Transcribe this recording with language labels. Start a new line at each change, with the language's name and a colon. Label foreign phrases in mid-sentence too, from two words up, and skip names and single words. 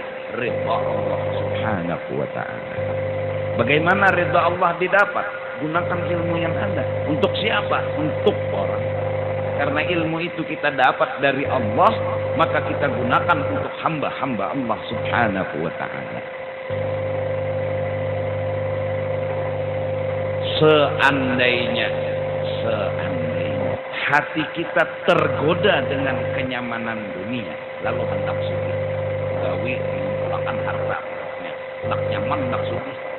Indonesian: Ridha Allah
Arabic: subhanahu wa ta'ala.
Indonesian: Bagaimana ridha Allah didapat? Gunakan ilmu yang ada. Untuk siapa? Untuk orang. Karena ilmu itu kita dapat dari Allah, maka kita gunakan untuk hamba-hamba Allah
Arabic: subhanahu wa ta'ala.
Indonesian: Seandainya hati kita tergoda dengan kenyamanan dunia, lalu hendak sugih, gawi mengumpulkan harta, hendak nyaman, hendak sugih.